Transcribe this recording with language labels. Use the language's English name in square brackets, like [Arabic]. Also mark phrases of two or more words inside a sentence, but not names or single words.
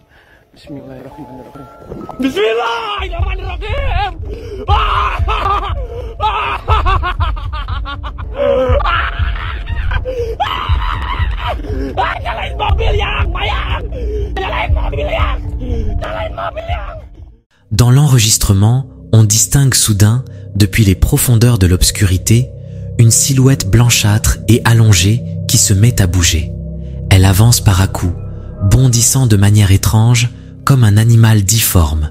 [Arabic] بسم الله الرحمن الرحيم. بسم الله الرحمن الرحيم. [Indonesian] Nyalain mobil yang, Mayang. Nyalain mobil yang. Nyalain mobil yang. [French] Dans l'enregistrement, on distingue soudain, depuis les profondeurs de l'obscurité, une silhouette blanchâtre et allongée qui se met à bouger. Elle avance par à-coups, bondissant de manière étrange, comme un animal difforme.